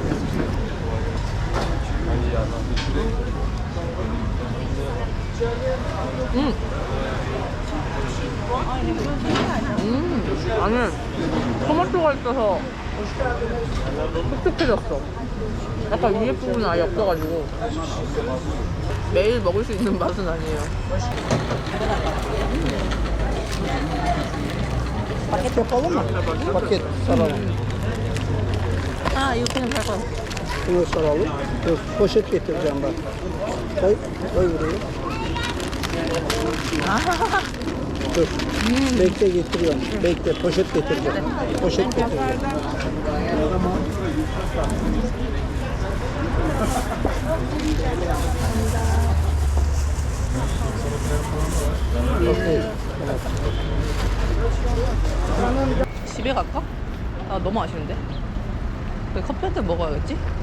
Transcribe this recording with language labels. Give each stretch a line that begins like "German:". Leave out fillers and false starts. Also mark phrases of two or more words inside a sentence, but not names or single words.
Korean: 아니, 토마토가 있어서 촉촉해졌어. 약간 위에 부분은 아예 없어가지고 매일 먹을 수 있는 맛은 아니에요.
Turkish: Paket yapalım mı? Paket saralım.
Korean: 아, 이거 그냥 갈 거야.
Turkish: Bunu saralım. Dur, poşet getireceğim bak. Koy, koy buraya. Dur. Bekle getiriyorum. Bekle, poşet getireceğim. Poşet getireceğim.
Korean: 오케이. 집에 갈까? 아, 너무 아쉬운데? 커피 한 잔 먹어야겠지?